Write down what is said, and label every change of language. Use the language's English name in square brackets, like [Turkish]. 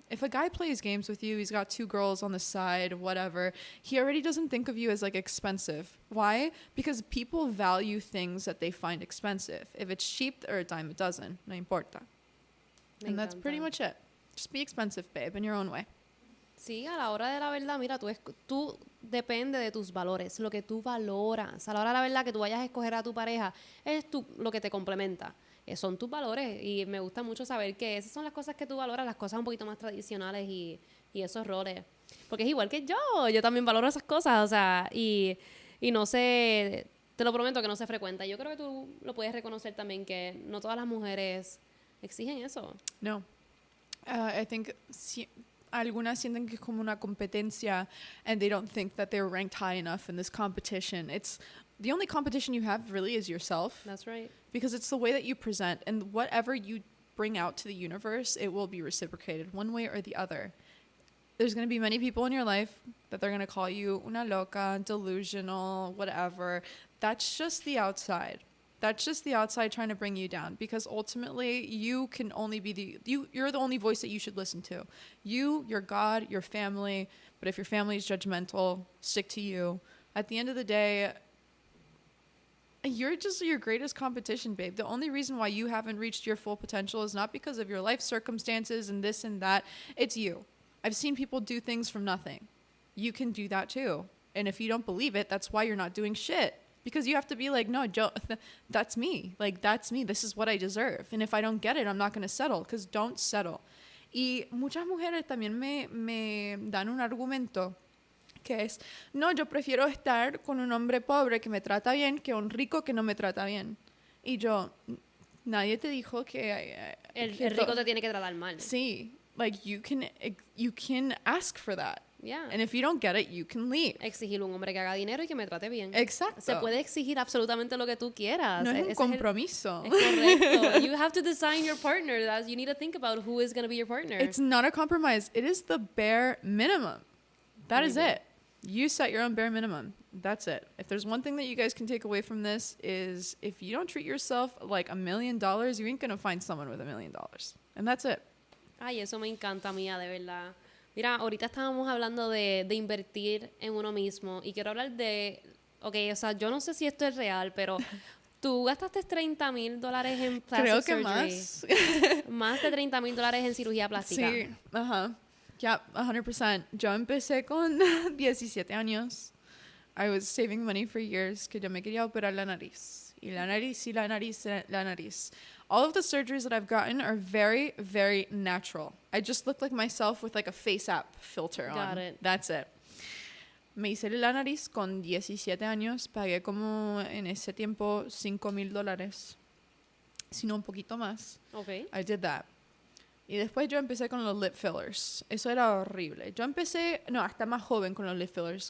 [English] If a guy plays games with you, he's got 2 girls on the side, whatever, he already doesn't think of you as like expensive. Why? Because people value things that they find expensive. If it's cheap or a dime a dozen, [Spanish] no importa. [English] And that's pretty much it. Just be expensive, babe, in your own way. [Spanish] Sí, a la hora de la verdad, mira, tú depende de tus valores, lo que tú valoras. A la hora de la verdad que tú vayas a escoger a tu pareja, es lo que te complementa. Son tus valores, y me gusta mucho saber que esas son las cosas que tú valoras, las cosas un poquito más tradicionales y esos roles. Porque es igual que yo también valoro esas cosas, o sea, y no sé, te lo prometo que no se frecuenta. Yo creo que tú lo puedes reconocer también, que no todas las mujeres exigen eso. No. [English] I think [Spanish] algunas sienten que es como una competencia, [English] and they don't think that they're ranked high enough in this competition. It's the only competition you have really is yourself. That's right. Because it's the way that you present, and whatever you bring out to the universe, it will be reciprocated one way or the other. There's going to be many people in your life that they're going to call you [Spanish] una loca, [English] delusional, whatever. That's just the outside. That's just the outside trying to bring you down, because ultimately you can only be you're the only voice that you should listen to. You, your God, your family. But if your family is judgmental, stick to you. At the end of the day, you're just your greatest competition, babe. The only reason why you haven't reached your full potential is not because of your life circumstances and this and that. It's you. I've seen people do things from nothing. You can do that too. And if you don't believe it, that's why you're not doing shit. Because you have to be like, no, Joe, that's me. Like, that's me. This is what I deserve. And if I don't get it, I'm not going to settle. Because don't settle. [Spanish] Y muchas mujeres también me dan un argumento que es, no, yo prefiero estar con un hombre pobre que me trata bien que un rico que no me trata bien. Y yo, nadie te dijo que... El rico te tiene que tratar mal. Sí. [English] Like, you can ask for that. Yeah. And if you don't get it, you can leave. [Spanish] Exigir un hombre que haga dinero y que me trate bien. Exacto. Se puede exigir absolutamente lo que tú quieras. No es un compromiso. Es correcto. [English] You have to design your partner. You need to think about who is going to be your partner. It's not a compromise. It is the bare minimum. That is it. You set your own bare minimum. That's it. If there's one thing that you guys can take away from this is if you don't treat yourself like $1 million, you ain't going to find someone with $1 million. And that's it. [Spanish] Ay, eso me encanta, mía, de verdad. Mira, ahorita estábamos hablando de invertir en uno mismo, y quiero hablar de... Ok, o sea, yo no sé si esto es real, pero tú gastaste $30,000 en [English] plastic surgery. [Spanish] Más. Más de $30,000 en cirugía plástica. Sí, ajá. [English] Yeah, 100%. [Spanish] Yo empecé con 17 años. [English] I was saving money for years, [Spanish] que yo me quería operar la nariz. Y la nariz, y la nariz, y la nariz. [English] All of the surgeries that I've gotten are very, very natural. I just look like myself with like a face app filter on. Got it. That's it. [Spanish] Me hice la nariz con 17 años. Pagué como en ese tiempo $5,000. Si no un poquito más. [English] Okay. I did that. [Spanish] Y después yo empecé con los lip fillers. Eso era horrible. Yo empecé, no, hasta más joven con los lip fillers.